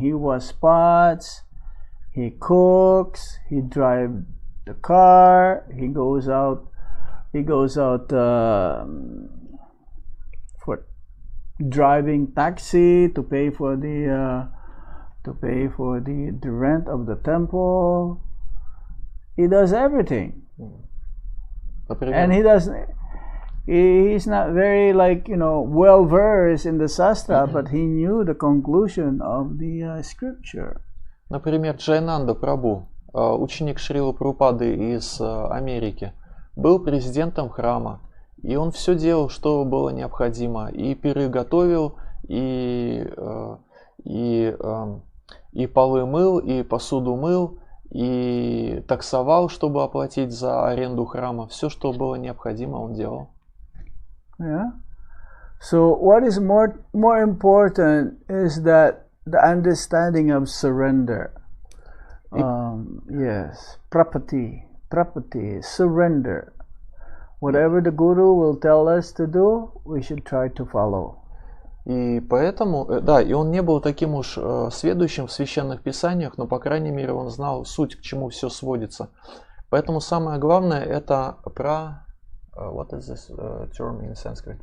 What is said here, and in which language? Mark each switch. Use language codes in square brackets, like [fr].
[en] He wash pots, he cooks, he drives the car, he goes out for driving taxi to pay for the rent of the temple. He does everything. And he's not very, like, you know, well versed in the Shastra, but he knew the conclusion of the scripture. [ru] Например, Джайнанда Прабhu. ученик Шрилы Прабхупады из Америки, был президентом храма, и он все делал, что было необходимо, и пиры готовил, и полы мыл, и посуду мыл, и таксовал, чтобы оплатить за аренду храма. Все, что было необходимо, он делал. [en] Yeah. So what is more important is that the understanding of surrender. Yes, prapati, surrender. Whatever the Guru will tell us to do, we should try to follow. [ru] И поэтому, да, и он не был таким уж сведущим в священных писаниях, но, по крайней мере, он знал суть, к чему все сводится. Поэтому самое главное это [en] what is this term in Sanskrit?